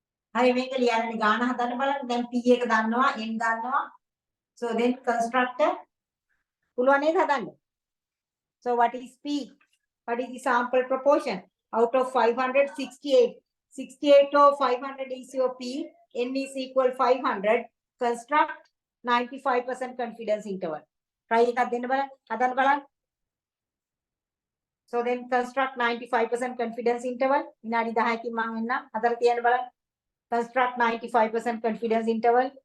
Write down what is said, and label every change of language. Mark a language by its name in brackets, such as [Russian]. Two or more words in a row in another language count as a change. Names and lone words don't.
[Sinhala] හරි මේක ලියන්න ගාන හදන්න බලන්න. දැන් P එක දන්නවා, N දන්නවා. [English] So then constructor [Sinhala] පුළුවන් නේද හදන්න? [English] So what is P? What is the sample proportion? Out of 568. 68 of 500 is your P. N is equal 500. Construct 95% confidence interval. [Sinhala] Try එකක් දෙන්න බලන්න. හදන්න බලන්න. [English] So then construct 95% confidence interval. [Sinhala] විනාඩි 10කින් මම එන්නම්. හදලා තියන්න බලන්න. [English] Construct 95% confidence interval.